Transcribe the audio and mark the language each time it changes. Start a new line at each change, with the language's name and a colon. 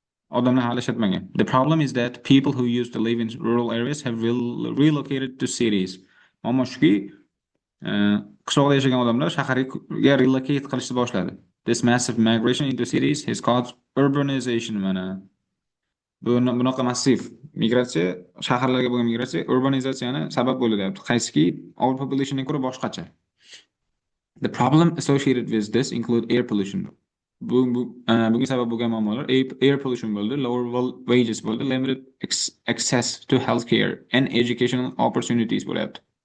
Uzbek: Odamlar hali ishlatmagan.
English: The problem is that people who used to live in rural areas have relocated to cities.
Uzbek: Muammo shuki, qishloqda yashagan odamlar shaharga relocate qilishni boshladi.
English: This massive migration into cities has caused urbanization mana.
Uzbek: Bunaqa massiv migratsiya, shaharlarga bo'lgan migratsiya urbanizatsiyani sabab bo'ldi deyapti. Qaysiki overpopulationdan ko'ra boshqacha.
English: The problem associated with this include air pollution.
Uzbek: Bunga sabab bo'lgan muammolar air pollution bo'ldi,
English: lower wages
Uzbek: bo'ldi,
English: limited access to healthcare and educational opportunities
Uzbek: bo'lyapti.